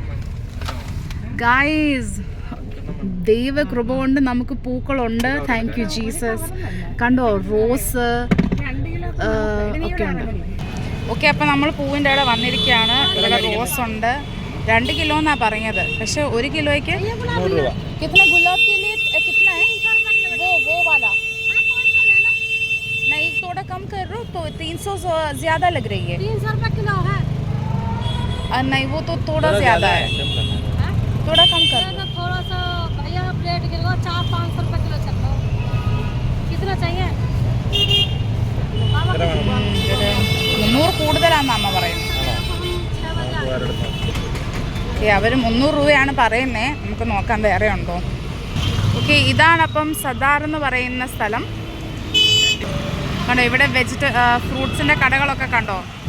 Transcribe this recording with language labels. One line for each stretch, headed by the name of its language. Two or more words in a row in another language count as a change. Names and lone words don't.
Malayalam: ഗായ്സ്, ദൈവകൃപ കൊണ്ട് നമുക്ക് പൂക്കളുണ്ട്.
English: thank you Jesus.
Malayalam: കണ്ടോ, റോസ് ഒക്കെ ഉണ്ട്. ഓക്കെ, അപ്പം നമ്മൾ പൂവിൻ്റെ അവിടെ വന്നിരിക്കുകയാണ്. ഇവിടെ റോസ് ഉണ്ട്. 2 കിലോ എന്നാണ് പറഞ്ഞത്. പക്ഷെ 1 കിലോയ്ക്ക് 100 രൂപ.
Hindi: कितना गुलाब के लिए कितना है? वो वाला नहीं, थोड़ा कम कर रो तो 300 ज़्यादा लग रही है. 300 रुपये किलो है. नहीं, वो तो थोड़ा ज़्यादा है. थोड़ा कम कर लो. थोड़ा सा भैया रेट गिरो. 400-500 रुपये किलो चल लो. कितना चाहिए?
Malayalam: 300 കൂടുതലാണെന്ന് അമ്മ പറയുന്നത്. അവർ 300 രൂപയാണ് പറയുന്നത്. നമുക്ക് നോക്കാം വേറെ ഉണ്ടോ. ഓക്കെ, ഇതാണപ്പം സദാർ എന്ന് പറയുന്ന സ്ഥലം. കണ്ടോ, ഇവിടെ ഫ്രൂട്ട്സിൻ്റെ കടകളൊക്കെ കണ്ടോ.